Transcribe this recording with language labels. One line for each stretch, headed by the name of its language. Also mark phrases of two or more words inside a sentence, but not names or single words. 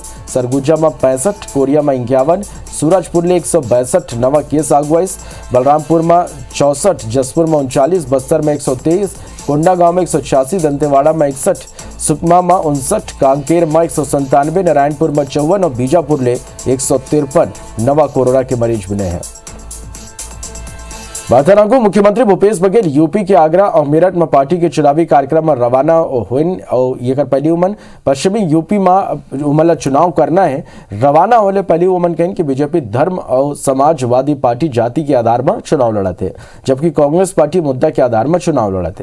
Chhattisgarhi: सरगुजा में 65, कोरिया में 51, सूरजपुर ले 162 नवा केस आगू आई। बलरामपुर में 64, जसपुर में 39, बस्तर में 123, कोंडागांव में 186, दंतेवाड़ा में 61, सुकमा में 59, कांकेर में 197, नारायणपुर में 54 और बीजापुर ले 153 नवा कोरोना के मरीज मिले हैं। को मुख्यमंत्री भूपेश बघेल यूपी के आगरा और मेरठ में पार्टी के चुनावी कार्यक्रम में रवाना हुए और ये कर पहली उमन पश्चिमी यूपी में उमला चुनाव करना है। रवाना होने पहली उमन कहें कि बीजेपी धर्म और समाजवादी पार्टी जाति के आधार में चुनाव लड़ा थे, जबकि कांग्रेस पार्टी मुद्दा के आधार में चुनाव लड़ा थे।